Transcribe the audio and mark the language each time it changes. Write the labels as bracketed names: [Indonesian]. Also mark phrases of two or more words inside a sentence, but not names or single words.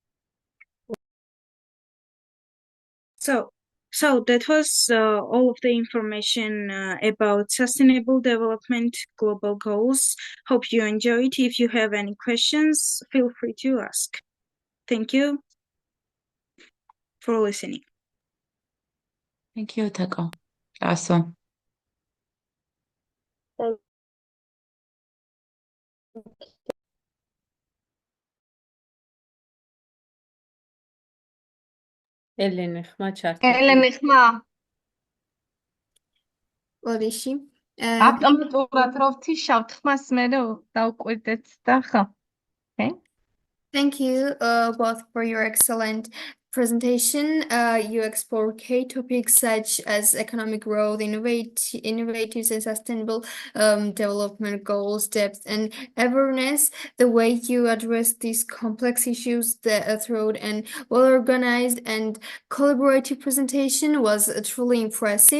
[English] So that was all of the information about sustainable development global goals. Hope you enjoyed. If you have any questions, feel free to ask. Thank you for listening. Thank you, Taco. Awesome. [Georgian] ელენე ხმა ჩართული. ელენე ხმა. ოდიში. ავტომატურად რო ვთიშავთ ხმას მე დავკვირდეთ და ხო. [English] Thank you both for your excellent presentation. You explore key topics such as economic growth, innovative and sustainable development goals, depth, and awareness. The way you address these complex issues through an well-organized and collaborative presentation was truly impressive.